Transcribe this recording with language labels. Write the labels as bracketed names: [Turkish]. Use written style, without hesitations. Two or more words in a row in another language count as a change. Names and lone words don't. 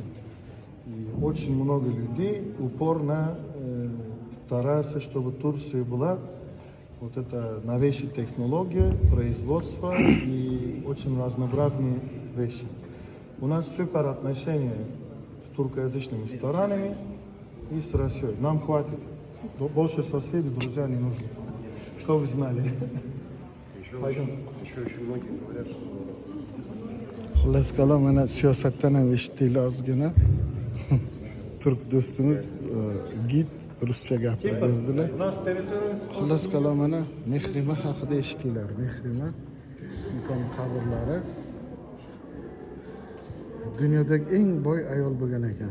[Russian] И очень много людей упорно стараются, чтобы Турция была вот это новейшая технология, производство и очень разнообразные вещи. У нас супер отношения с туркоязычными странами и с Россией. Нам хватит. Больше соседей, друзья не нужно. Что вы знали? Еще очень многие говорят, что [Uzbek] Xullas kalom, mana siyosatdan ham eshitdinglar ozgina. Turk do'stimiz gid ruscha gapirdilar. Xullas kalom, mana Mehrima haqida eshitdinglar. Mehrima sulton qabrlari dunyodagi eng boy ayol bo'lgan ekan.